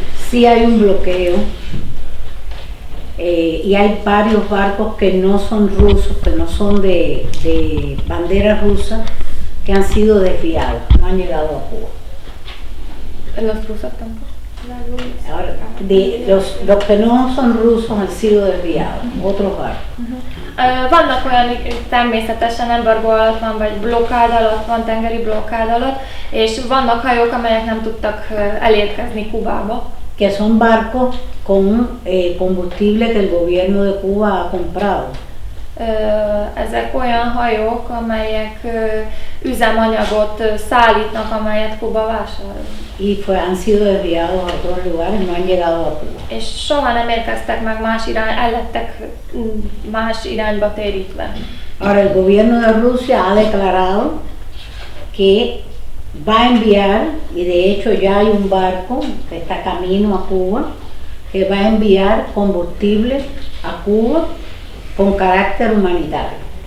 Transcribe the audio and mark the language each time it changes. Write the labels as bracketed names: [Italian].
[Spanish] Sí hay un bloqueo y hay varios barcos que no son rusos, que no son de bandera rusa, que han sido desviados, no han llegado a Cuba. Los rusos tampoco. Ahora, los que no son rusos han sido desviados, otros barcos. [Hungarian] Vannak olyan, természetesen embargó alatt van, vagy blokkád alatt van, tengeri blokkád alatt, és vannak hajók, amelyek nem tudtak elérkezni Kubába. [Spanish] Que son barcos con combustible que el gobierno de Cuba ha comprado. [Hungarian] Ezek olyan hajók, amelyek üzemanyagot szállítnak, amelyet Kuba vásárol. [Spanish] Y han sido desviados a otros lugares, no han llegado a Cuba. [Hungarian] És soha nem érkeztek meg el lettek más irányba térítve. [Spanish] Ahora el gobierno de Rusia ha declarado que va a enviar, y de hecho ya hay un barco que está camino a Cuba, que va a enviar combustible a Cuba con carácter humanitario.